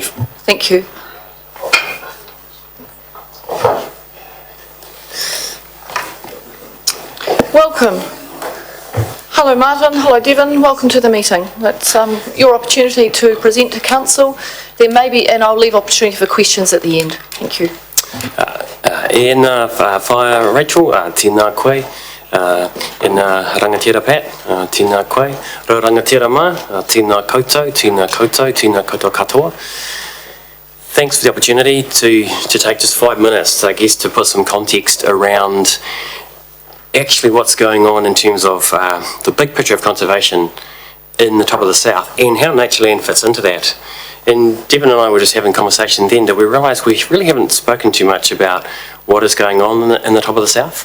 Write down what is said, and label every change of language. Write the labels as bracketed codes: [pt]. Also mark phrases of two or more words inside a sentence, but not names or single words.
[en] Thank you. Welcome. Hello Martin, hello Devon, welcome to the meeting. It's your opportunity to present to Council. There may be, and I'll leave opportunity for questions at the end. Thank you. [mi] Whaia Rachel, tēnā koe, rangatira Pat, tēnā koe, rau rangatira ma, tēnā koutou katoa. [en] Thanks for the opportunity to take just 5 minutes, I guess, to put some context around actually what's going on in terms of the big picture of conservation in the top of the south and how Natureland fits into that. And Devon and I were just having a conversation then that we realised we really haven't spoken too much about what is going on in the top of the south.